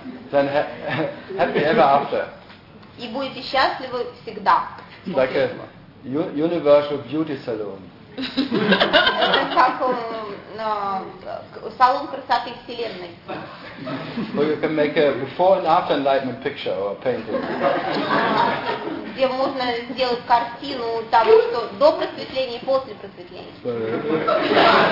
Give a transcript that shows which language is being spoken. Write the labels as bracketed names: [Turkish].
[English] Then happy ever after. [Russian] И будете счастливы всегда. [English] Like a universal beauty salon. [Russian] Это как салон красоты вселенной. [English] Where you can make a before and after enlightenment picture or painting. [Russian] Где можно сделать картину того, что до просветления и после просветления.